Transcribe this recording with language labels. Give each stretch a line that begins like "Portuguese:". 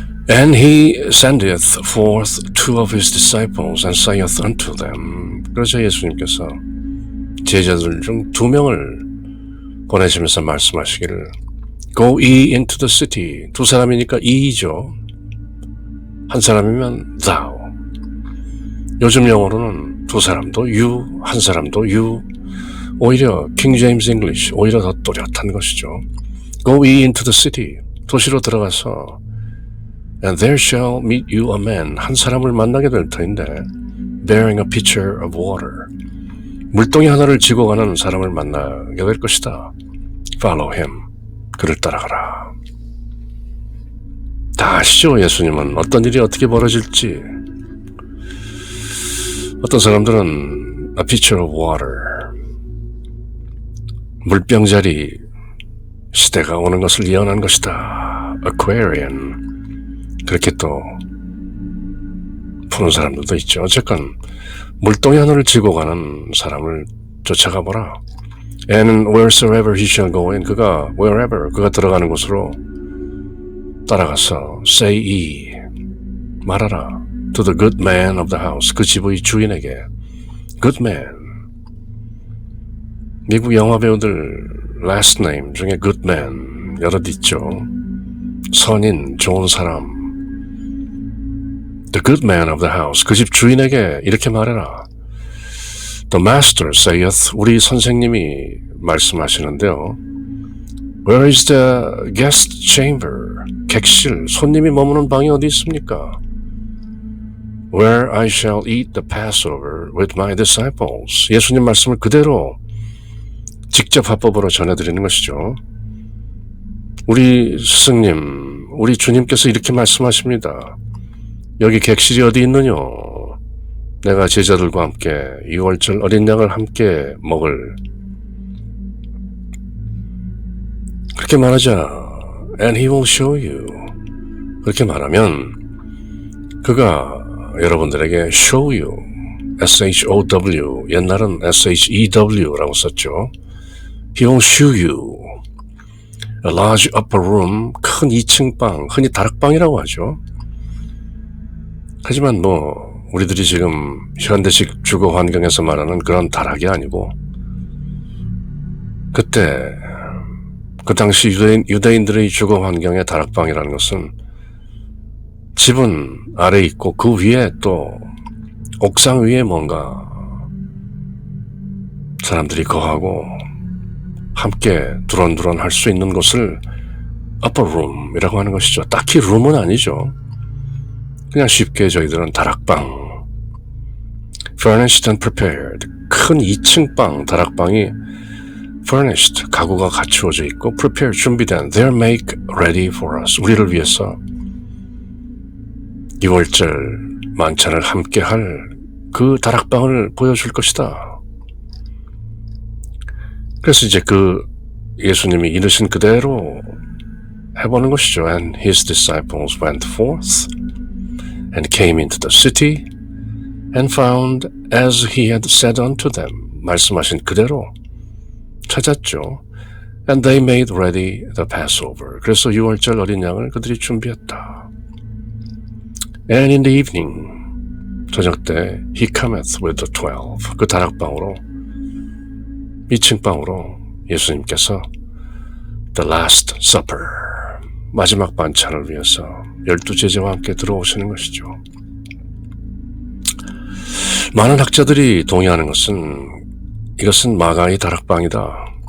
English: And he sendeth forth two of his disciples and saith unto them.
Korean: 그러자 예수님께서 제자들 중 2명을 보내시면서 말씀하시기를
English: Go ye into the city.
Korean: 2사람이니까 e이죠. 한 사람이면 thou. 요즘 영어로는 2사람도 you, 한 사람도 you. 오히려 킹 제임스 잉글리시 오히려 더 또렷한 것이죠.
English: Go ye into the city.
Korean: 도시로 들어가서
English: And there shall meet you a man.
Korean: 한 사람을 만나게 될 터인데
English: bearing a pitcher of water.
Korean: 물동이 하나를 지고 가는 사람을 만나게 될 것이다.
English: Follow him.
Korean: 그를 따라가라. 다 아시죠? 예수님은 어떤 일이 어떻게 벌어질지. 어떤 사람들은
English: a pitcher of water.
Korean: 물병자리 시대가 오는 것을 예언한 것이다.
English: Aquarian.
Korean: 그렇게 또 푸는 사람들도 있죠. 어쨌건 물동이 하나를 지고 가는 사람을 쫓아가 보라.
English: And wheresoever he shall go in,
Korean: 그가 들어가는 곳으로 따라가서
English: say ye,
Korean: 말하라.
English: To the good man of the house,
Korean: 그 집의 주인에게.
English: Good man.
Korean: 미국 영화 배우들 last name 중에 good man 여럿 있죠. 선인, 좋은 사람.
English: The good man of the house,
Korean: 그 집 주인에게 이렇게 말해라.
English: The master saith,
Korean: 우리 선생님이 말씀하시는데요.
English: Where is the guest chamber?
Korean: 객실, 손님이 머무는 방이 어디 있습니까?
English: Where I shall eat the Passover with my disciples.
Korean: 예수님 말씀을 그대로 직접 화법으로 전해드리는 것이죠. 우리 스승님, 우리 주님께서 이렇게 말씀하십니다. 여기 객실이 어디 있느냐? 내가 제자들과 함께 유월절 어린 양을 함께 먹을. 그렇게 말하자
English: And he will show you.
Korean: 그렇게 말하면 그가 여러분들에게
English: show you,
Korean: S-H-O-W, 옛날은 S-H-E-W라고 썼죠.
English: He will show you a large upper room,
Korean: 큰 2층 방, 흔히 다락방이라고 하죠. 하지만 우리들이 지금 현대식 주거 환경에서 말하는 그런 다락이 아니고 그때 그 당시 유대인들의 주거 환경의 다락방이라는 것은 집은 아래 있고 그 위에 또 옥상 위에 뭔가 사람들이 거하고 함께 두런두런 할 수 있는 곳을 upper room이라고 하는 것이죠. 딱히 룸은 아니죠. 그냥 쉽게 저희들은 다락방,
English: furnished and prepared,
Korean: 큰 2층 방, 다락방이 furnished, 가구가 갖추어져 있고 prepared, 준비된,
English: they're make ready for us,
Korean: 우리를 위해서 2월절 만찬을 함께 할 그 다락방을 보여줄 것이다. 그래서 이제 그 예수님이 이르신 그대로 해보는 것이죠.
English: And his disciples went forth and came into the city and found as he had said unto them.
Korean: 말씀하신 그대로 찾았죠.
English: And they made ready the Passover.
Korean: 그래서 6월절 어린 양을 그들이 준비했다.
English: And in the evening,
Korean: 저녁 때
English: he cometh with the 12.
Korean: 그 다락방으로 2층 방으로 예수님께서
English: the last supper,
Korean: 마지막 반찬을 위해서 12제자와 함께 들어오시는 것이죠. 많은 학자들이 동의하는 것은 이것은 마가의 다락방이다.